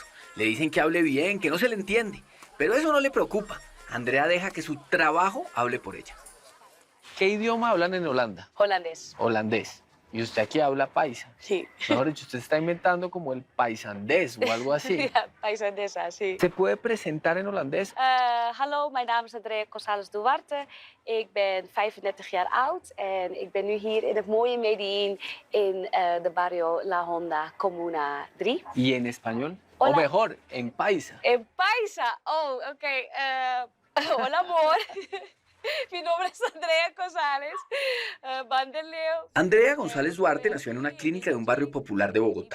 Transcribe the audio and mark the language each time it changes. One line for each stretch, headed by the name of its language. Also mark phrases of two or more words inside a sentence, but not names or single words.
Spanish: Le dicen que hable bien, que no se le entiende, pero eso no le preocupa. Andrea deja que su trabajo hable por ella. ¿Qué idioma hablan en Holanda? Holandés. Holandés. Y usted aquí habla paisa. Sí. Mejor dicho, usted está inventando como el paisandés o algo así. Paisandesa, sí. ¿Se puede presentar en holandés?
Dutch: Hallo, mijn naam is Andrea González Duarte. Ik ben 35 jaar oud en ik ben nu hier in het mooie Medellín in de barrio La Honda, Comuna 3.
Spanish: ¿Y en español? Hola. O mejor, en paisa. En paisa. Oh, ok. Hola, amor. Mi nombre es Andrea González Vanderleo. Andrea González Duarte nació en una clínica de un barrio popular de Bogotá.